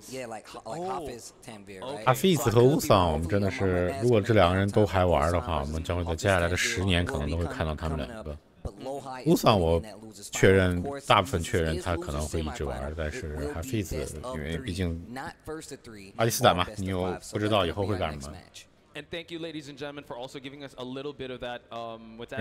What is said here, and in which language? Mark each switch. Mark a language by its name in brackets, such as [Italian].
[English] Yeah, like Hafiz Tanvir, right? [Chinese] Hafiz 和 Wusang，我们真的是，如果这两个人都还玩的话，我们将会在接下来的10年可能都会看到他们两个。 Wusang 我确认，大部分确认他可能会一直玩，但是 Hafiz 因为毕竟巴基斯坦嘛，你又不知道以后会干什么。 [English] And thank you, ladies and gentlemen, for also giving us a little bit of that, with that